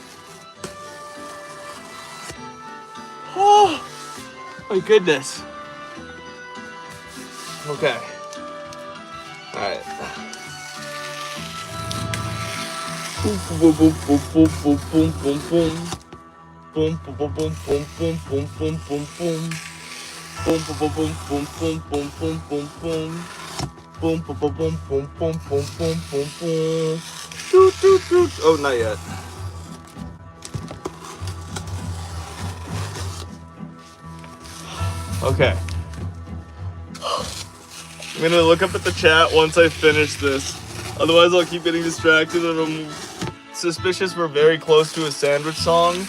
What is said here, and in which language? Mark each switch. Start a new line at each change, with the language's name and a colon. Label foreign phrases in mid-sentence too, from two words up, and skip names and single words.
English: Oh, my goodness. Okay. All right. Boom, boom, boom, boom, boom, boom, boom, boom, boom. Boom, boom, boom, boom, boom, boom, boom, boom, boom, boom. Boom, boom, boom, boom, boom, boom, boom, boom, boom, boom. Boom, boom, boom, boom, boom, boom, boom, boom, boom, boom. Doot, doot, doot. Oh, not yet. Okay. I'm gonna look up at the chat once I finish this. Otherwise, I'll keep getting distracted, and I'm suspicious we're very close to a sandwich song.